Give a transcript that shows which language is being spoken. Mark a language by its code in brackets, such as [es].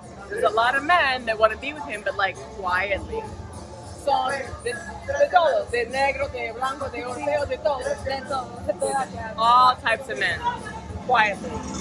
[en] There's a lot of men that want to be with him, but like quietly. [es] Son de todos, de negro, de blanco, de europeo, de todo. de todo. [en] All types of men, quietly.